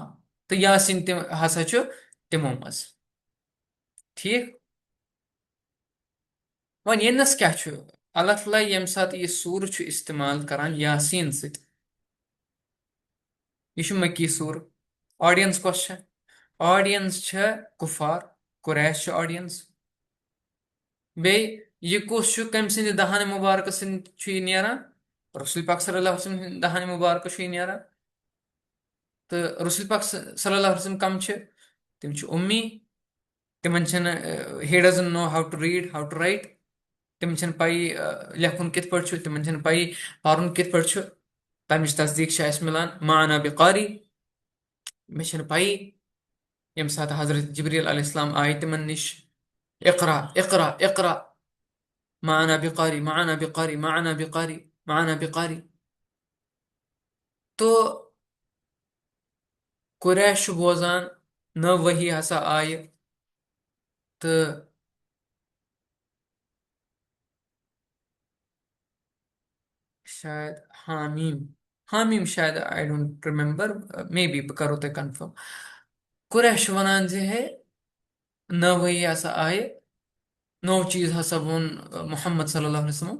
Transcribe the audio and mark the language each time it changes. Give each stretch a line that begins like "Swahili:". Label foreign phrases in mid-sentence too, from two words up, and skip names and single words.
Kashmiri: تہٕ یاسیٖن تہِ ہسا چھُ تِمو منٛز. ٹھیٖک. وۄنۍ ییٚنَس کیٛاہ چھُ؟ اللہ تعالیٰ ییٚمہِ ساتہٕ یہِ سوٗرٕ چھُ استعمال کران یاسیٖن سۭتۍ، یہِ چھُ مکی سوٗرٕ. آڈینس کۄس چھےٚ؟ آڈینس چھےٚ کُفار، قُریش چھُ آڈینس. بیٚیہِ یہِ کُس چھُ؟ کٔمۍ سٕنٛدِ دہانِ مُبارکہٕ سۭتۍ چھُ یہِ نیران؟ رسول پاک
Arabic: صلی اللہ علیہ وسلم
Kashmiri: سٕنٛدِ دہانِ مُبارکہٕ چھُ یہِ نیران. تہٕ رسول پاک
Arabic: صلی اللہ علیہ وسلم
Kashmiri: کم چھِ؟ تِم چھِ اُمی. تِمن چھنہٕ
English: he doesn't know how to read how to write.
Kashmiri: تِمن چھنہٕ پَیی لیکھُن کِتھ پٲٹھۍ چھُ، تِمن چھنہٕ پَیی پَرُن کِتھ پٲٹھۍ چھُ. تَمِچ تصدیٖق چھِ اَسہِ مِلان
Arabic: ما انا بِقاری.
Kashmiri: مےٚ چھنہٕ پَیی. ییٚمہِ ساتہٕ حضرت جبریٖل
Arabic: علیہ السلام
Kashmiri: آیہِ تِمن نِش،
Arabic: اقرا اقرا اقرا ما انا بِقاری ما انا بِقاری ما انا بِقاری ما انا بِقاری.
Kashmiri: تو قُریش چھُ بوزان نٔو ؤحی ہسا آیہِ تہٕ شاید حامیٖم حامیٖم شاید
English: I don't remember, maybe
Kashmiri: بہٕ کرو تۄہہِ کنفٲرم. قُریش چھُ وَنان زِ ہے نٔو ؤحی ہسا آیہِ، نوٚو چیٖز ہسا ووٚن محمد
Arabic: صلی اللہ علیہ وسلم.